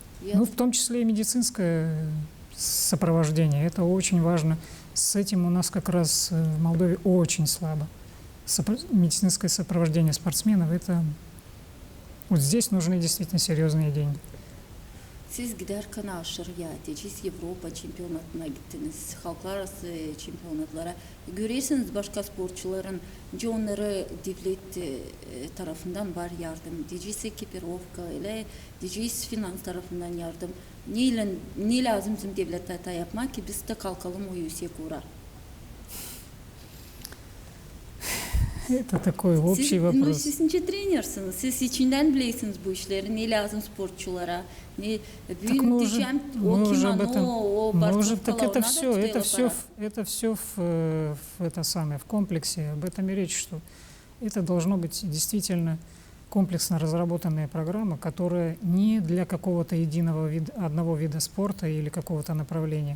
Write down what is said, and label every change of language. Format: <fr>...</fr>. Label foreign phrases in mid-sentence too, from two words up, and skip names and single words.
<ru>Ну, в том числе и медицинское сопровождение. Это очень важно. С этим у нас как раз в Молдове очень слабо. Медицинское сопровождение спортсменов, это вот здесь нужны действительно серьезные деньги.</ru> <gag>Siz giderken aşırıya, siz Avrupa çempionatına gittiniz, halklar arası çempionatlara. Görüyorsunuz başka sporcuların onları devlet tarafından var yardım. Diyeceğiz ekipirovka ile diyeceğiz finans tarafından yardım. Ne lazım bizim devlete hata yapmak ki biz de kalkalım o yüksek uğrar.</gag> <ru>Это такой общий вопрос.</ru> <gag>Siz nice trenersiniz. Siz içinden bilirsiniz bu işleri. Ne lazım sporculara. Ne</gag> <ru>Так мы уже, мы уже об этом, мы уже, так это все в комплексе, об этом и речь, что это должно быть действительно комплексно разработанная программа, которая не для какого-то единого вида, одного вида спорта или какого-то направления.</ru>